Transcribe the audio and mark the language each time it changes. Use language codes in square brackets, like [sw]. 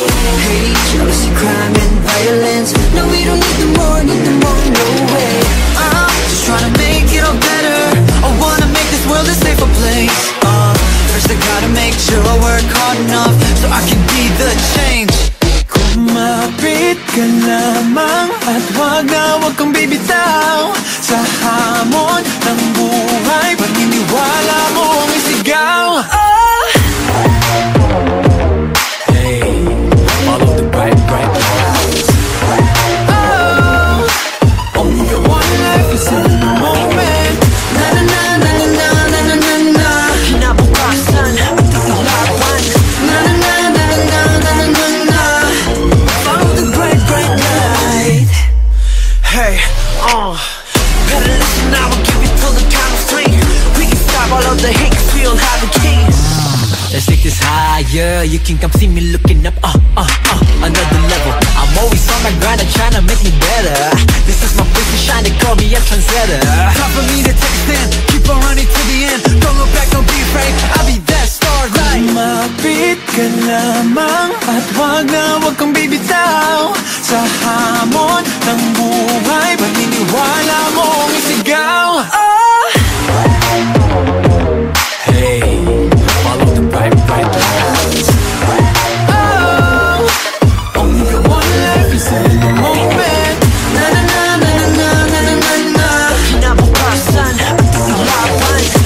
[en] Hate, jealousy, crime and violence. No, we don't need them more, no way. Just trying to make it all better. I wanna make this world a safer place. First I gotta make sure I work hard enough so I can be the change. [tl] Kumapit ka lamang at wag kang bibitaw sa hamon ng buhay. Paniniwala mong isigaw. [en] Hey, follow the bright lights. Only one life is in the moment. Na na na na na na na na na. [tl] Kinabukasan at ilawan. Na na na na na na na na na. [en] Follow the bright light. Hey, better listen now, I'll give you till the count of three. We can stop all of the hate, cause we don't have the keys. Let's take this higher, you can come see me looking up, another level. I'm always on my grind, I'm trying to make me better. This is my place to shine, they call me a trendsetter. Time for me to take a stand, keep on running to the end. Don't look back, don't be afraid, I'll be that starlight. [tl] Kumapit ka lamang at wag kang bibitaw sa hamon ng buhay. Paniniwala mong isigaw. [en] Hey, follow the bright lights. Only one life is in the moment. Na na na na na na na na na. [tl] Kinabukasan at ilawan.